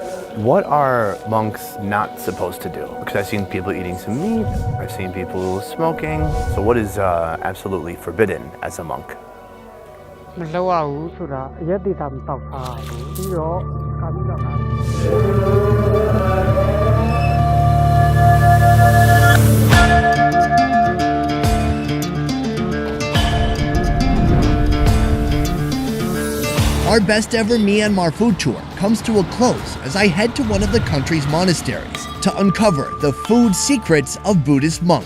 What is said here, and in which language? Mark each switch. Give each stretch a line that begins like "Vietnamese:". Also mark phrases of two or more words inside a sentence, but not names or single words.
English: What are monks not supposed to do? Because I've seen people eating some meat, I've seen people smoking. So what is absolutely forbidden as a monk?
Burmese: မလှုပ်ရဘူးဆိုတာအရက်တေတာမတောက်ထားဘူးပြီးတော့ကာပြီးတော့
English: Our best ever Myanmar food tour comes to a close as I head to one of the country's monasteries to uncover the food secrets of Buddhist monks.